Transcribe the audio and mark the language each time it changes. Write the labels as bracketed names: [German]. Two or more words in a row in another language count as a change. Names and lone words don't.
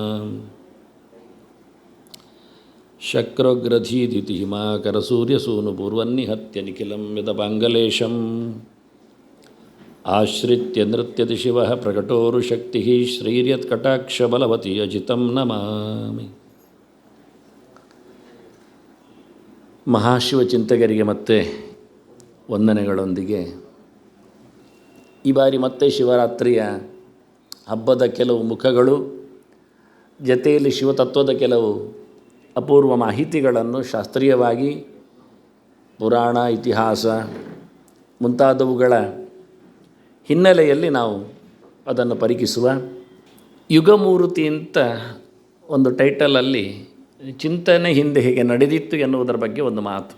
[Sanskrit] ಶಕ್ರಗ್ರಧೀದಿತಿ ಹಿಮಾಕರಸೂರ್ಯಸೂನುಪೂರ್ವನ್ನಿಹತ್ಯ ನಿಖಿಲಂ ಯದಪಾಂಗಲೇಶಂ ಆಶ್ರಿತ್ಯ ನೃತ್ಯತಿ ಶಿವಃ ಪ್ರಕಟೋರುಶಕ್ತಿಃ ಶ್ರೀರ್ಯತ್ಕಟಾಕ್ಷಬಲವತಿ ಅಜಿತಂ ನಮಾಮಿ. [Kannada] ಮಹಾಶಿವಚಿಂತಕರಿಗೆ ಮತ್ತೆ ವಂದನೆಗಳೊಂದಿಗೆ ಈ ಬಾರಿ ಮತ್ತೆ ಶಿವರಾತ್ರಿಯ ಹಬ್ಬದ ಕೆಲವು ಮುಖಗಳು ಜೊತೆಯಲ್ಲಿ ಶಿವತತ್ವದ ಕೆಲವು ಅಪೂರ್ವ ಮಾಹಿತಿಗಳನ್ನು ಶಾಸ್ತ್ರೀಯವಾಗಿ ಪುರಾಣ ಇತಿಹಾಸ ಮುಂತಾದವುಗಳ ಹಿನ್ನೆಲೆಯಲ್ಲಿ ನಾವು ಅದನ್ನು ಪರಿಕಿಸುವ ಯುಗಮೂರ್ತಿ ಅಂತ ಒಂದು ಟೈಟಲಲ್ಲಿ ಚಿಂತನೆ ಹಿಂದೆ ಹೇಗೆ ನಡೆದಿತ್ತು ಎನ್ನುವುದರ ಬಗ್ಗೆ ಒಂದು ಮಾತು.